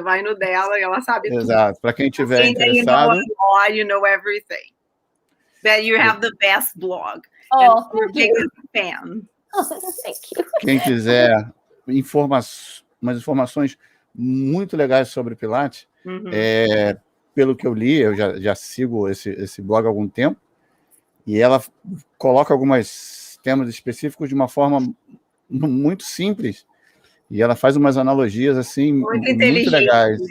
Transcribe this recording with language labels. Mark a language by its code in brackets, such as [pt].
[pt] Vai no dela, ela sabe tudo. Exato. Para quem tiver interessado. [en] You know everything. That you have the best blog. Oh, your biggest fan. Oh, thank you. [pt] Quem quiser umas informações muito legais sobre Pilates, pelo que eu li, eu já sigo esse blog há algum tempo, e ela coloca alguns temas específicos de uma forma muito simples, e ela faz umas analogias assim muito legais.